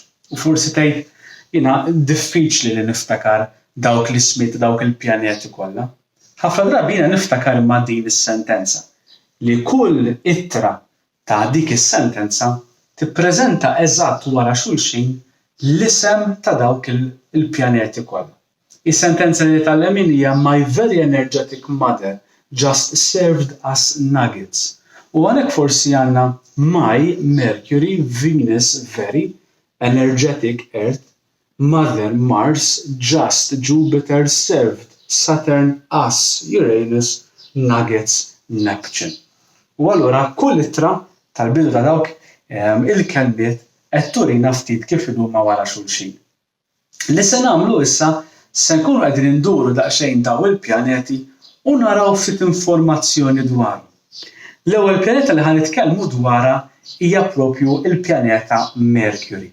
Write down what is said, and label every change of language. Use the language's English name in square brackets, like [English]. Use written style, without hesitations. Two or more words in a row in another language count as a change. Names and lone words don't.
[Maltese] U forsi tgħid jiena diffiċli li niftakar dawk l-ismiet dawk il-pjaneti kollha. Ħafna drabi jiena niftakar imma din is-sentenza li kull ittra ta' dik is-sentenza tippreżenta eżatt wara xulxin l-isem ta' dawk il-pjaneti kollha. Is-sentenza li tgħallem hija [English] My very energetic mother just served us nuggets. [Maltese] U għalhekk forsi għandna [English] My Mercury Venus very energetic Earth Mother Mars just Jupiter served Saturn us Uranus nuggets Neptune. [Maltese] U allura kull ittra tal-bidu ta' dawk il-kelbiet qed turina ftit kif iduma wara xulxin. Li se nagħmlu issa se nkunu qegħdin induru daqsxejn daw il-pjaneti u naraw ftit informazzjoni dwarhom. L-ewwel pjaneta li ħanitkellmu dwarha hija proprju il-pjaneta Mercury.